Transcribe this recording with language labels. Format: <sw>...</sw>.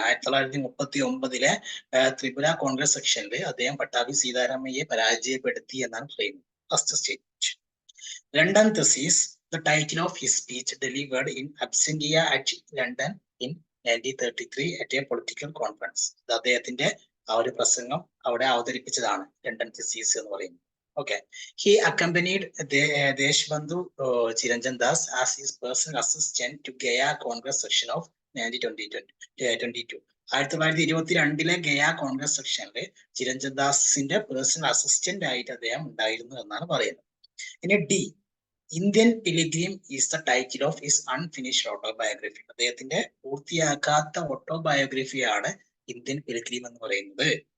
<ml>1939 ത്രിപുര കോൺഗ്രസ് സെക്ഷനിൽ അദ്ദേഹം പട്ടാഭി സീതാരാമയ്യെ പരാജയപ്പെടുത്തി എന്നാണ് പറയുന്നത്. First statement. രണ്ടാമത്തെ</ml> <en>C's the title of his speech delivered in absentia at London in 1933 at a political conference.</en> <ml>ഇത് അദ്ദേഹത്തിന്റെ ആ ഒരു പ്രസംഗം അവിടെ അവതരിപ്പിച്ചതാണ്, ലണ്ടൻ സീസ് എന്ന് പറയുന്നത്.</ml> <en>Okay, he accompanied Deshbandhu Chiranjan Das as his personal assistant to Gaya Congress section of 1922.</en> <ml>1922 Gaya Congress സെക്ഷനിൽ ചിരഞ്ജൻ ദാസിന്റെ പേഴ്സണൽ അസിസ്റ്റന്റ് ആയിട്ട് അദ്ദേഹം ഉണ്ടായിരുന്നു എന്നാണ് പറയുന്നത്. ഇനി</ml> <en>D, Indian pilgrim is the title of his unfinished autobiography.</en> <ml>അദ്ദേഹത്തിന്റെ പൂർത്തിയാക്കാത്ത ഓട്ടോബയോഗ്രഫിയാണ് ഇന്ത്യൻ പിലിഗ്രിം എന്ന് പറയുന്നത്.</ml>